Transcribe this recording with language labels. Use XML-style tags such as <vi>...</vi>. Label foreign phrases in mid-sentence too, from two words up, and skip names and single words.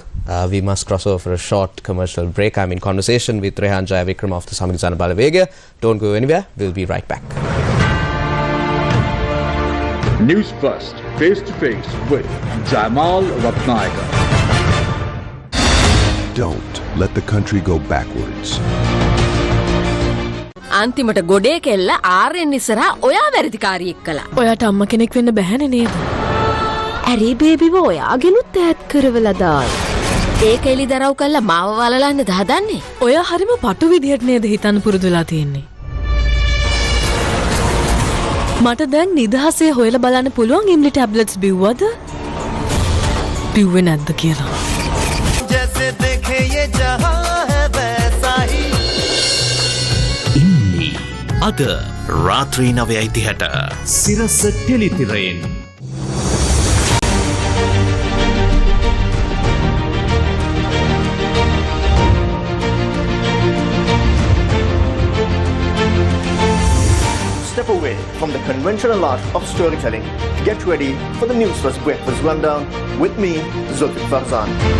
<en>We must cross over for a short commercial break. I'm in conversation with Rehan Jayawickreme of the Samagana Balawega. Don't go anywhere. We'll be right back. Newsfirst, face to face with Jamal Ratnayaka. Don't let the country go backwards.</en> <si>අන්තිමට ගොඩේ කෙල්ල ආරෙන් ඉස්සරහා ඔයා වැරදිකාරියෙක් කළා. ඔයාට අම්ම කෙනෙක් වෙන්න බැහැනේ නේද? ඇරි බේබිව ඔයාගෙනුත් ඈත් කරවලා දායි. ඒක එලි දරව් කළා මාව වලලන්නද හදන්නේ? ඔයා හරිම පටු විදියට නේද හිතන්න පුරුදු වෙලා තියෙන්නේ. මට දැන් නිදහසේ හොයලා බලන්න පුළුවන් ඉම්ලි ටැබ්ලට්ස් බිව්වද? බිව්වේ නැද්ද කියලා.</si> <hi>जैसे देखे ये जहां है वैसा ही</hi> <si>අද රාත්‍රී 9:30ට සිරස ටෙලිතිරයෙන්</si> <en>Step away from the conventional art of storytelling. Get ready for the Newsfirst Breakfast Rundown with me, Zulfikar Farzan.</en>